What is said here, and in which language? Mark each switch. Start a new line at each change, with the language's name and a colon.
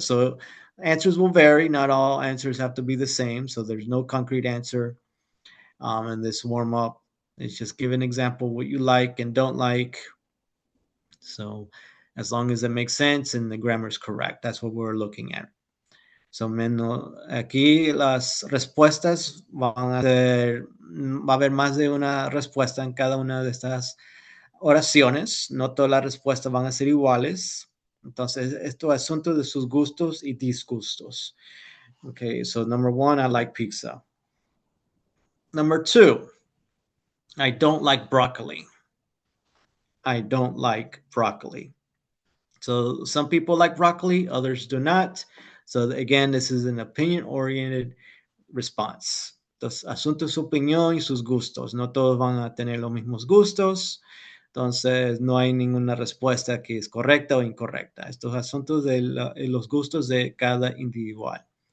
English: So answers will vary. Not all answers have to be the same. So there's no concrete answer in this warm-up. It's just give an example what you like and don't like. So as long as it makes sense and the grammar is correct, that's what we're looking at.
Spanish: So aquí las respuestas va a haber más de una respuesta en cada una de estas oraciones. No todas las respuestas van a ser iguales. Entonces, esto es asunto de sus gustos y disgustos.
English: Okay, so number one, I like pizza. Number two, I don't like broccoli. I don't like broccoli. So some people like broccoli, others do not. So again, this is an opinion-oriented response.
Spanish: Entonces, asunto es su opinión y sus gustos. No todos van a tener los mismos gustos. Entonces, no hay ninguna respuesta que es correcta o incorrecta. Estos asuntos de los gustos de cada individual.